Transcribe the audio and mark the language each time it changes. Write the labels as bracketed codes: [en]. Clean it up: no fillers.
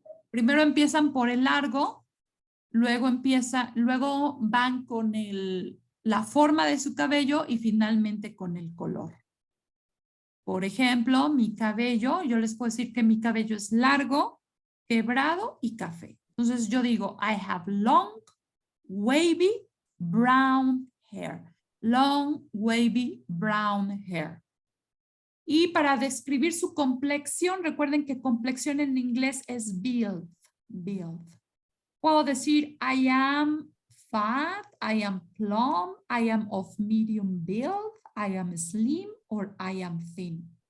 [es] Primero empiezan por el largo, luego van con la forma de su cabello y finalmente con el color. Por ejemplo, mi cabello, yo les puedo decir que mi cabello es largo, quebrado y café. Entonces yo digo, [en] I have long, wavy, brown hair. Long, wavy, brown hair. [es] Y para describir su complexión, recuerden que complexión en inglés es build. Puedo decir, [en] I am fat, I am plump, I am of medium build, I am slim, or I am thin.